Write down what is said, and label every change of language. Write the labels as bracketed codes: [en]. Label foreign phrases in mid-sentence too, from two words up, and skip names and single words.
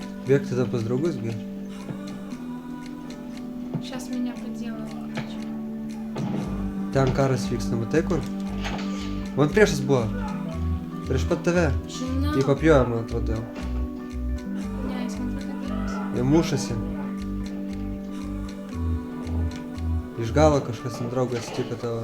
[lt] Bėgti tada pas draugus, gi. [ru] Сейчас меня поделают, короче. [lt] Ten karas vyksta, matai kur? Man priešas buvo. Prieš pat tave. Žinau. Jį papjojo, man atrodo. Ne, jis man pakabinės. Jie mušasi. Iš galo kažkas ant draugo atsitiko tavo.